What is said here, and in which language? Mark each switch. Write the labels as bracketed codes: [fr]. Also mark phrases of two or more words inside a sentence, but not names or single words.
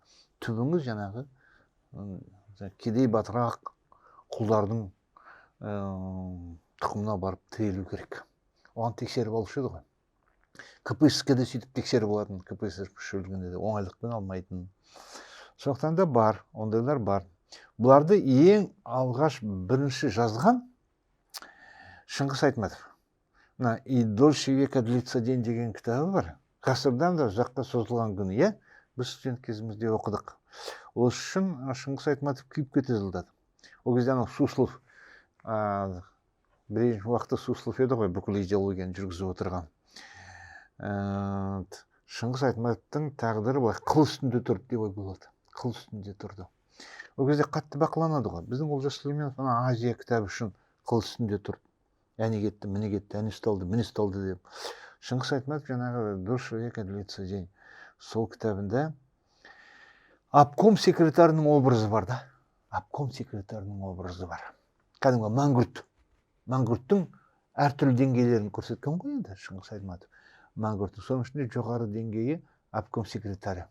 [kk] Түбіңіз жаңағы кедей батырақ құлдардың тұқымына барып тірелу керек. Оған тексеріп алушы еді ғой. КПСС-ке де сөйтіп тексеріп алатын, КПСС мүшелігінде де оңайлықпен алмайтын. Сондықтан да бар, ондайлар бар. Бұларды ең алғаш бірінші жазған Шыңғыс Айтматов. [ru] «И дольше века длится день» [kk] деген кітабы бар. Ғасырдан да ұзаққа созылған күн, иә? Біз студент кезімізде оқыдық. Ол үшін Шыңғыс Айтматов күйіпке тізілдады. Ол кезде Суслов, бірінші уақытта Суслов еді ғой, бүкіл идеологияны жүргізіп отырған. Шыңғыс Айтматовтың тағдыры былай қыл үстінде тұрды деп ойлады. Қыл үстінде тұрды. Ол кезде қатты бақыланады ғой. Біздің Олжас Сүлейменов Азия кітабы үшін қыл үстінде тұрды. Әне кетті, міне кетті, әне ұсталды, міне ұсталды деп. Шыңғыс Айтматов жаңағы [ru] «Дольше века длится день» [kk] сол кітабында обком секретарының образы бар да. Обком секретарының образы бар. Кәдімгі Мангүрт. Мангүрттің әртүрлі деңгейлерін көрсеткен ғой енді Шыңғыс Айтматов. Мангүрттің соның ішінде жоғары деңгейі обком секретары.